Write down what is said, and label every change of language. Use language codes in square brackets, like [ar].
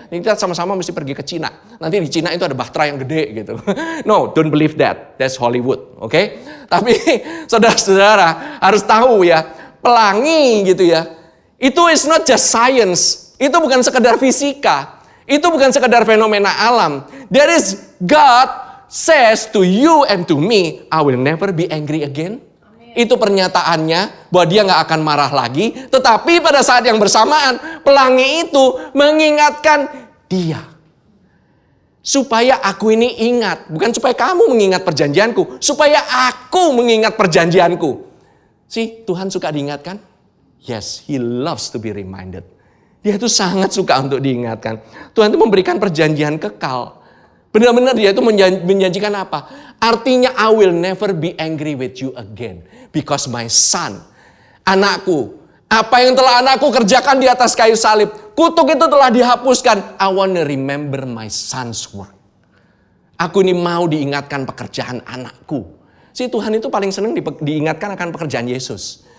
[id] Ini kita sama-sama mesti pergi ke Cina. Nanti di Cina itu ada Bahtera yang gede gitu. [en] No, don't believe that. That's Hollywood, [id] oke? Tapi saudara-saudara harus tahu ya, pelangi gitu ya. Itu [en] is not just science. [id] Itu bukan sekedar fisika. Itu bukan sekedar fenomena alam. [en] There is God says to you and to me, I will never be angry again. Amen. [id] Itu pernyataannya bahwa dia gak akan marah lagi. Tetapi pada saat yang bersamaan, pelangi itu mengingatkan dia. Supaya aku ini ingat. Bukan supaya kamu mengingat perjanjianku. Supaya aku mengingat perjanjianku. Tuhan suka diingatkan? [en] Yes, He loves to be reminded. [id] Dia itu sangat suka untuk diingatkan. Tuhan itu memberikan perjanjian kekal. Benar-benar dia itu menjanjikan apa? Artinya [en] I will never be angry with you again. Because my son, [id] anakku, apa yang telah anakku kerjakan di atas kayu salib, kutuk itu telah dihapuskan. [en] I want to remember my son's work. [id] Aku ini mau diingatkan pekerjaan anakku. Tuhan itu paling senang diingatkan akan pekerjaan Yesus.